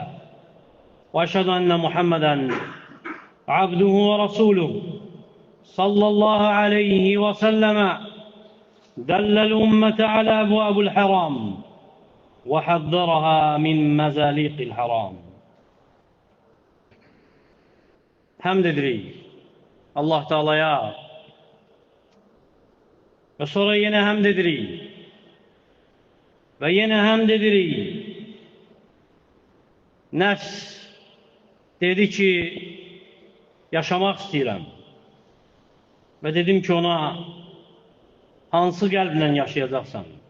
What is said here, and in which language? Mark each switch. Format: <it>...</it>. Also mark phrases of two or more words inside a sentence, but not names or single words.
<ar>وأشهد أن محمدا عبده ورسوله صلى الله عليه وسلم دل الأمة على أبواب الحرام وحذرها من مزاليق الحرام.</ar> <az>Həmd edirik Allah Teala'ya ve sonra yine həmd edirik ve yine həmd edirik. Nəfs dedi ki, yaşamak istəyirəm ve dedim ki ona, hansı qəlblə yaşayacaqsan?</az>